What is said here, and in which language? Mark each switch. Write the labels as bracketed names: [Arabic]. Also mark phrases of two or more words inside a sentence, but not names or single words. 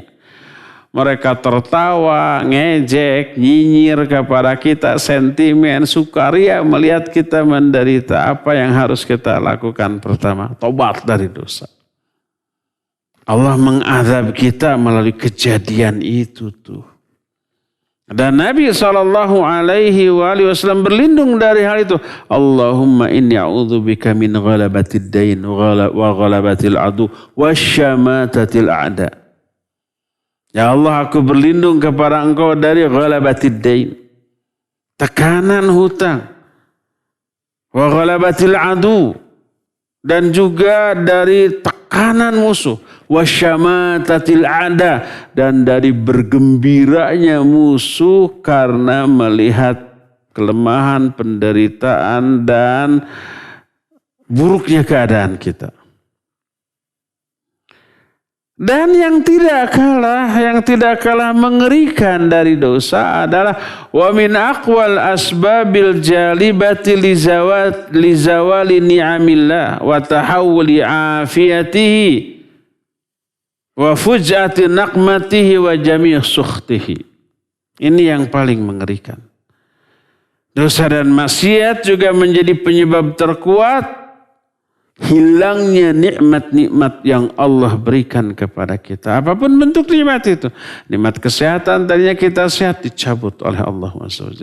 [Indonesian] Mereka tertawa, ngejek, nyinyir kepada kita, sentimen, sukaria melihat kita menderita. Apa yang harus kita lakukan pertama? Tobat dari dosa. Allah mengazab kita melalui kejadian itu tuh. Dan Nabi SAW berlindung dari hal itu. [Arabic] اللهم إني أعوذ بك من غلبة الدين وغلبة العدو وشماتة الأعداء. [Indonesian] Ya Allah, aku berlindung kepada Engkau dari [Arabic] غلبة الدين, [Indonesian] tekanan hutang, [Arabic] وغلبة العدو, [Indonesian] dan juga dari tekanan musuh, [Arabic] وشماتة الأعداء, [Indonesian] dan dari bergembiranya musuh karena melihat kelemahan, penderitaan dan buruknya keadaan kita. Dan yang tidak kalah mengerikan dari dosa adalah [Arabic] ومن أقوى الأسباب الجالبة لزوال نعم الله وتحول عافيته وفجاءة نقمته وجميع سخطه. [Indonesian] Ini yang paling mengerikan. Dosa dan maksiat juga menjadi penyebab terkuat hilangnya nikmat-nikmat yang Allah berikan kepada kita. Apapun bentuk nikmat itu. Nikmat kesehatan tadinya kita sehat dicabut oleh Allah SWT.